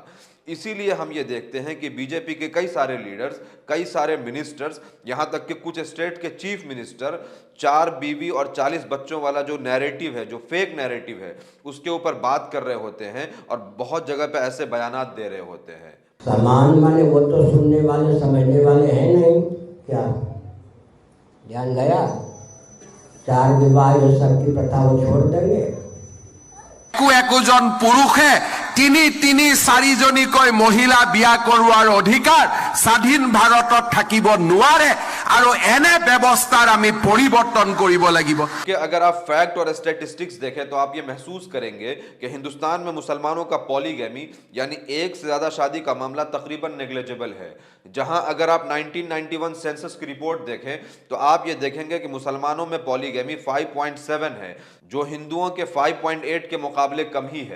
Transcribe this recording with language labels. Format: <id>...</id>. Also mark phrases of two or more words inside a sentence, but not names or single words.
<hi>इसीलिए हम ये देखते हैं कि बीजेपी के कई सारे लीडर्स, कई सारे मिनिस्टर्स, यहाँ तक कि कुछ स्टेट के</hi> <en>chief minister</en> <hi>4 बीवी और 40 बच्चों वाला जो नैरेटिव है, जो</hi> <en>fake narrative</en> <hi>है, उसके ऊपर बात कर रहे होते हैं और बहुत जगह पे ऐसे बयानात दे रहे होते हैं। समान वाले वो तो सुनने वाले समझने वाले हैं नहीं, क्या ध्यान गया? 4 विवाह ये सब की प्रथा वो छोड़ देंगे।</hi> <as>একোজন পুৰুষে তিনি চাৰিজনীকৈ মহিলা বিয়া কৰোৱাৰ অধিকাৰ স্বাধীন ভাৰতত থাকিব নোৱাৰে আৰু এনে ব্যৱস্থাৰ আমি পৰিৱৰ্তন কৰিব লাগিব।</as> <hi>कि अगर आप फैक्ट और स्टैटिस्टिक्स देखें तो आप ये महसूस करेंगे कि हिंदुस्तान में मुसलमानों का पॉलीगैमी यानी एक से ज्यादा शादी का मामला तकरीबन नेग्लिजिबल है। जहां अगर आप 1991 सेंसस की रिपोर्ट देखें तो आप ये देखेंगे कि मुसलमानों में पॉलीगैमी 5.7 है, जो हिंदुओं के 5.8 के मुकाबले कम ही है।</hi>